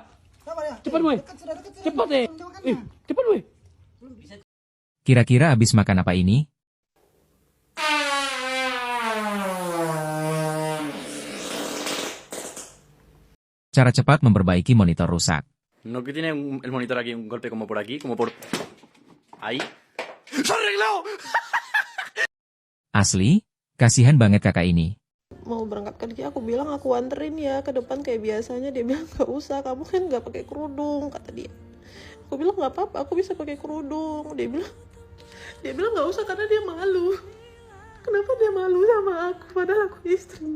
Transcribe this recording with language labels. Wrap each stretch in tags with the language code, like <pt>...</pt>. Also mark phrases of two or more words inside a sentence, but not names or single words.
<id>Sabar ya. Cepat cepat cepat Kira-kira habis makan apa ini? Cara cepat memperbaiki monitor rusak.</id> <es>No que tiene el monitor aquí, un golpe como por aquí, como por... Ahí. ¡Se arregló!</es> <id>Asli, kasihan banget kakak ini. Mau berangkat kerja aku bilang aku anterin ya ke depan kayak biasanya. Dia bilang gak usah, kamu kan gak pakai kerudung, kata dia. Aku bilang gak apa-apa, aku bisa pakai kerudung. Dia bilang gak usah karena dia malu. Kenapa dia malu sama aku padahal aku istrinya?</id>